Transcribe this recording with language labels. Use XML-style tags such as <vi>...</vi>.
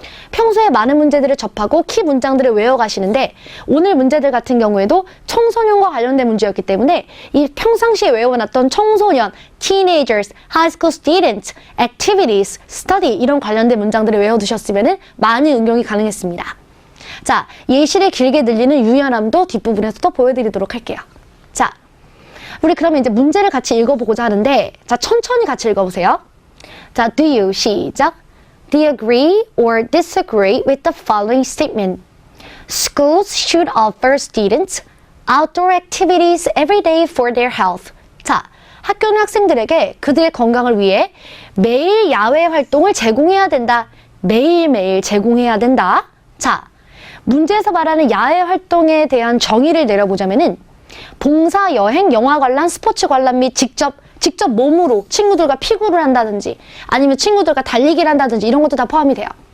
<ko>평소에 많은 문제들을 접하고 키 문장들을 외워가시는데, 오늘 문제들 같은 경우에도 청소년과 관련된 문제였기 때문에 이 평상시에 외워놨던 청소년, teenagers, high school students, activities, study 이런 관련된 문장들을 외워두셨으면 많은 응용이 가능했습니다. 자, 예시를 길게 들리는 유연함도 뒷부분에서 또 보여드리도록 할게요. 자, 우리 그러면 이제 문제를 같이 읽어보고자 하는데, 자, 천천히 같이 읽어보세요. 자, do you, 시작.</ko> <en>Do you agree or disagree with the following statement? Schools should offer students outdoor activities every day for their health.</en> <ko>자, 학교는 학생들에게 그들의 건강을 위해 매일 야외 활동을 제공해야 된다. 매일매일 제공해야 된다. 자, 문제에서 말하는 야외 활동에 대한 정의를 내려보자면은 봉사, 여행, 영화 관람, 스포츠 관람 및 직접 몸으로 친구들과 피구를 한다든지 아니면 친구들과 달리기를 한다든지 이런 것도 다 포함이 돼요.</ko>